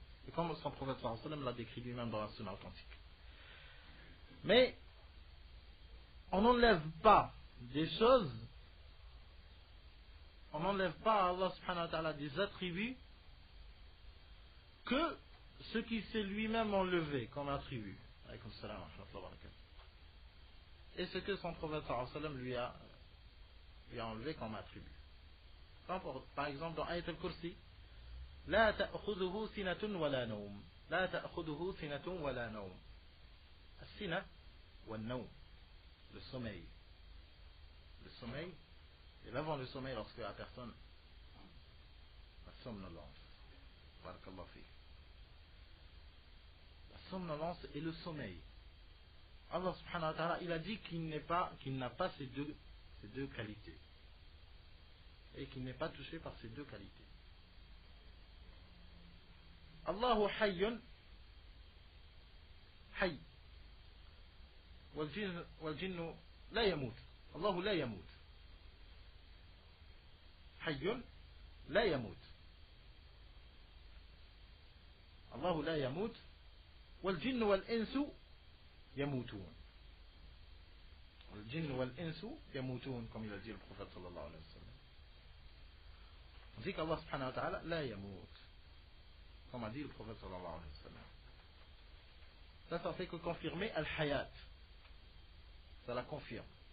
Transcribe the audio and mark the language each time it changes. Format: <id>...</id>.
<fr>Et comme son prophète sallallahu alayhi wa sallam l'a décrit lui-même dans la sunna authentique. Mais on n'enlève pas des choses, on n'enlève pas à Allah subhanahu wa ta'ala des attributs que ce qui s'est lui-même enlevé comme attribut. Alaykoum salam wa rahmatullahi wa barakatuh. Et ce que son prophète sallallahu alayhi wa sallam lui a enlevé comme attribut. Par exemple dans Ayat al-Kursi,</fr> <ar>لا تأخذه سنة ولا نوم لا تأخذه سنة ولا نوم. السنة والنوم,</ar> <fr>le sommeil et l'avant le sommeil lorsque la personne la somnolence, barakallahu fi, la somnolence et le sommeil. Allah subhanahu wa ta'ala, il a dit qu'il n'a pas ces deux qualités et qu'il n'est pas touché par ces deux qualités.</fr> <ar>الله حي حي والجن لا يموت. الله لا يموت, حي لا يموت. الله لا يموت والجن والإنس يموتون. الجن والإنس يموتون</ar> <fr>comme il a dit le prophète sallallahu alayhi wa sallam. On dit qu'Allah subhanahu wa ta'ala la yamout, comme a dit le prophète sallallahu alayhi wa sallam. Ça fait que confirmer al-hayat. Ça la confirme.</fr>